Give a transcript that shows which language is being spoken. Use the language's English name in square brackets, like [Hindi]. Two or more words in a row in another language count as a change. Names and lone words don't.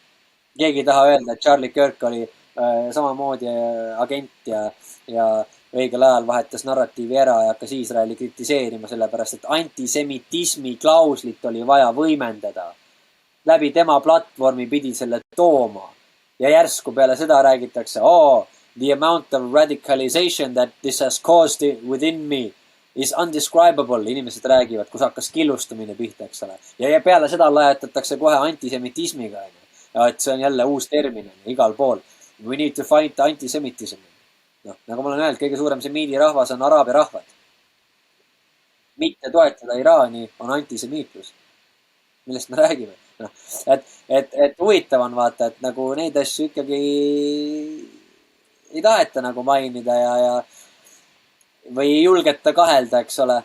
[Estonian] Keegi ei taha öelda, et Charlie Kirk oli samamoodi agent ja õigel ajal vahetas narratiivi ära ja hakkas Iisraeli kritiseerima, sellepärast, et antisemitismi klauslit oli vaja võimendada. Läbi tema platvormi pidi selle tooma. Ja järsku peale seda räägitakse, [English] the amount of radicalization that this has caused within me is undescribable. [Estonian] Inimesed räägivad, kus hakkas killustumine pihta, eks ole. Ja peale seda lajatatakse kohe antisemitismiga. Ja et see on jälle uus termin igal pool. [English] We need to fight antisemitism. [Estonian] Nagu ma olen öelnud, kõige suurem semiidi rahvas on araabia rahvad. Mitte toetada Iraani on antisemiitlus. Millest me räägime? Et huvitav on vaata, et nagu neid asju ikkagi ei taheta nagu mainida või ei julgeta kahelda, eks ole.